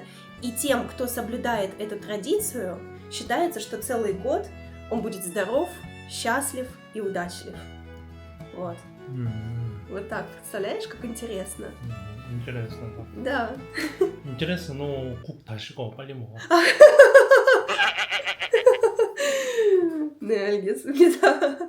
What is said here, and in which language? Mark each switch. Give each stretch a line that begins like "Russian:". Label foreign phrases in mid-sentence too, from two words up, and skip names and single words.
Russian: И тем, кто соблюдает эту традицию, считается, что целый год он будет здоров, счастлив и удачлив. Вот. Вот так, представляешь, как интересно? Интересно, да. Да. Интересно, но
Korean: 국 다 식어. 빨리 먹어. Не, 알겠습니다.